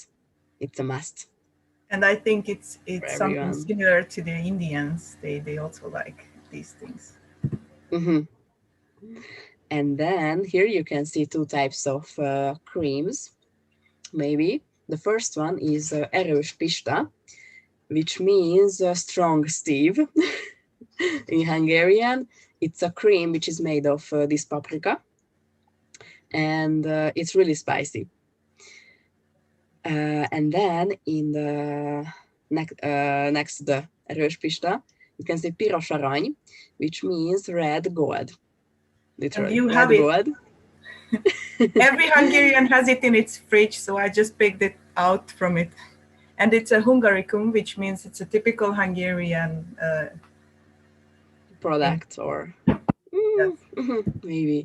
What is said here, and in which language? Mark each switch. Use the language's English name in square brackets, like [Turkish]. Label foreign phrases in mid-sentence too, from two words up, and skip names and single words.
[English] It's a must. And I think it's something everyone. Similar to the Indians. They also like these things. Mm-hmm. And then here you can see two types of creams, maybe. The first one is [Hungarian] erős pista, [English] which means strong Steve in Hungarian. It's a cream which is made of this paprika, and it's really spicy. And then in the next to the [Hungarian] erős pista, [English] you can see [Hungarian] piros arany, [English] which means red gold. Literally, and you red have gold. Every Hungarian has it in its fridge, so I just picked it out from it. And it's a Hungaricum, which means it's a typical Hungarian product, or maybe.